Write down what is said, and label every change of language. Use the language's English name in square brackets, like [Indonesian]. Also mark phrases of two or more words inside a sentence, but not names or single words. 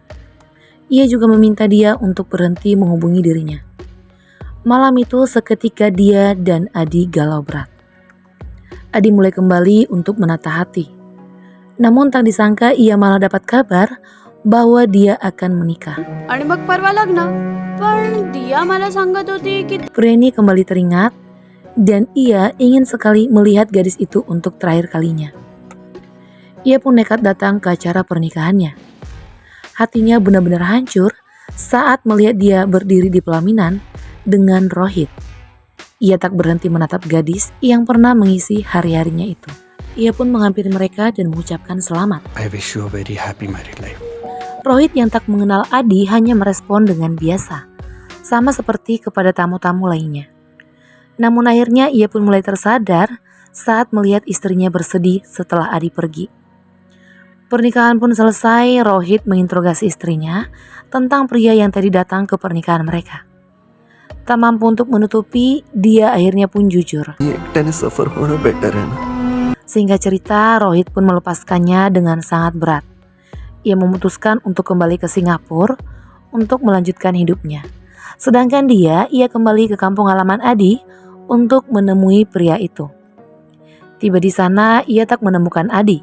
[Indonesian] Ia juga meminta dia untuk berhenti menghubungi dirinya. Malam itu seketika dia dan Adi galau berat. Adi mulai kembali untuk menata hati. Namun tak disangka ia malah dapat kabar bahwa dia akan menikah. [Marathi] आणि मग परवा लग्न. पण दिया मला सांगत होती की [Indonesian] Pria ini kembali teringat dan ia ingin sekali melihat gadis itu untuk terakhir kalinya. Ia pun nekat datang ke acara pernikahannya. Hatinya benar-benar hancur saat melihat dia berdiri di pelaminan dengan Rohit. Ia tak berhenti menatap gadis yang pernah mengisi hari-harinya itu. Ia pun menghampiri mereka dan mengucapkan selamat. [English] I wish you a very happy married life. [Indonesian] Rohit yang tak mengenal Adi hanya merespon dengan biasa, sama seperti kepada tamu-tamu lainnya. Namun akhirnya ia pun mulai tersadar saat melihat istrinya bersedih setelah Adi pergi. Pernikahan pun selesai, Rohit menginterogasi istrinya tentang pria yang tadi datang ke pernikahan mereka. Tak mampu untuk menutupi, dia akhirnya pun jujur. [Marathi] एकट्याने सफर होणं बेटर आहे ना. [Indonesian] Singkat cerita, Rohit pun melepaskannya dengan sangat berat. Ia memutuskan untuk kembali ke Singapura untuk melanjutkan hidupnya. Sedangkan ia kembali ke kampung halaman Adi untuk menemui pria itu. Tiba di sana, ia tak menemukan Adi.